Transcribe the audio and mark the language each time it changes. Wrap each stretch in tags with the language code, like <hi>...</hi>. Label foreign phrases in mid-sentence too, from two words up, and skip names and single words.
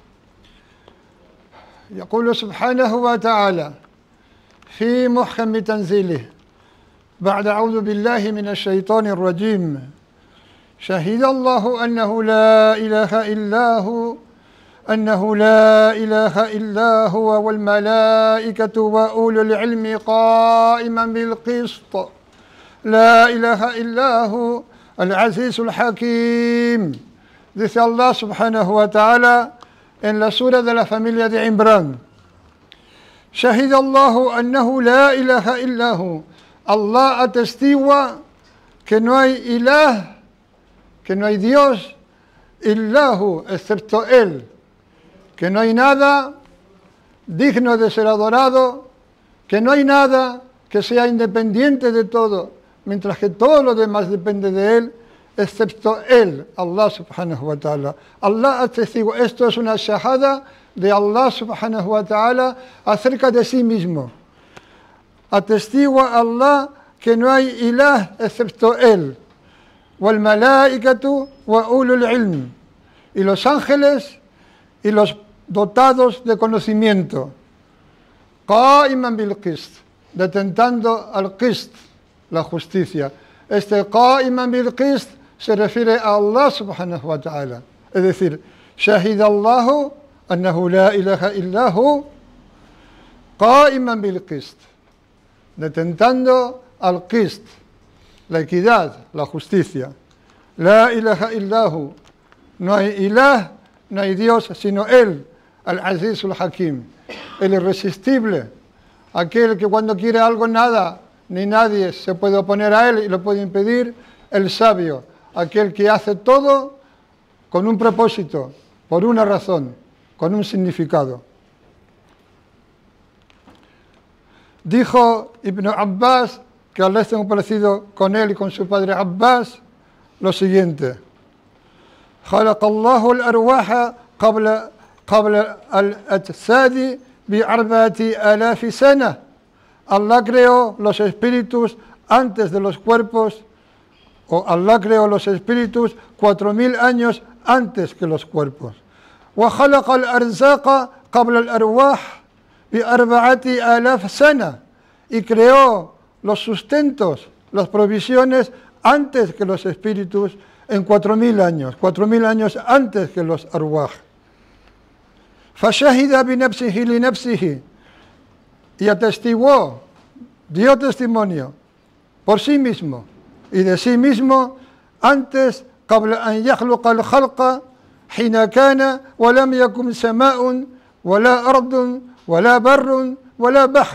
<ar>يقول سبحانه وتعالى في محكم تنزيله بعد أعوذ بالله من الشيطان الرجيم: شهد الله أنه لا إله إلا هو والملائكة وأولو العلم قائما بالقسط، لا إله إلا هو العزيز الحكيم.</ar> <es>Dice Allah</es> <ar>سبحانه وتعالى</ar> <es>en la sura de la familia de Imran:</es> <ar>شهد الله أنه لا إله إلا هو.</ar> <es>Allah atestigua que no hay ilah, que no hay Dios, illahu, excepto Él, que no hay nada digno de ser adorado, que no hay nada que sea independiente de todo, mientras que todo lo demás depende de Él, excepto Él,</es> <ar>الله سبحانه وتعالى.</ar> <es>Allah atestigua, esto es una shahada de Allah</es> <ar>سبحانه وتعالى</ar> <es>acerca de sí mismo. Atestigua Allah que no hay ilah excepto Él.</es> <ar>والملائكة وأولو العلم.</ar> <es>Y los ángeles y los dotados de conocimiento.</es> <ar>قائما بالقسط. Detentando القسط,</ar> <es>la justicia. Este</es> <ar>قائما بالقسط</ar> <es>se refiere a Allah</es> <ar>سبحانه وتعالى.</ar> <es>Es decir,</es> <ar>شهد الله أنه لا إله إلا هو قائما بالقسط.</ar> <es>Detentando</es> <ar>القسط,</ar> <es>la equidad, la justicia.</es> <ar>لا إله إلا هو.</ar> <es>No hay ilah, no hay Dios, sino Él,</es> <ar>العزيز الحكيم,</ar> <es>el irresistible, aquel que cuando quiere algo nada ni nadie se puede oponer a Él y lo puede impedir, el sabio, aquel que hace todo con un propósito, por una razón, con un significado. Dijo Ibn Abbas, que Allah esté complacido con él y con su padre Abbas, lo siguiente:</es> <ar>خلق الله الأرواح قبل الأجساد ب4,000 سنة.</ar> <es>Allah creó los espíritus antes de los cuerpos, o Allah creó los espíritus 4,000 años antes que los cuerpos.</es> <ar>وخلق الأرزاق قبل الأرواح ب4,000 سنة.</ar> <es>Y creó los sustentos, las provisiones antes que los espíritus en 4,000 años, 4,000 años antes que los arwah.</es> <ar>فشهد بنفسه لنفسه.</ar> <es>Y atestiguó, dio testimonio por sí mismo y de sí mismo antes,</es> <ar>قبل أن يخلق الخلق حين كان ولم يكن سماء ولا أرض ولا بر ولا بحر.</ar>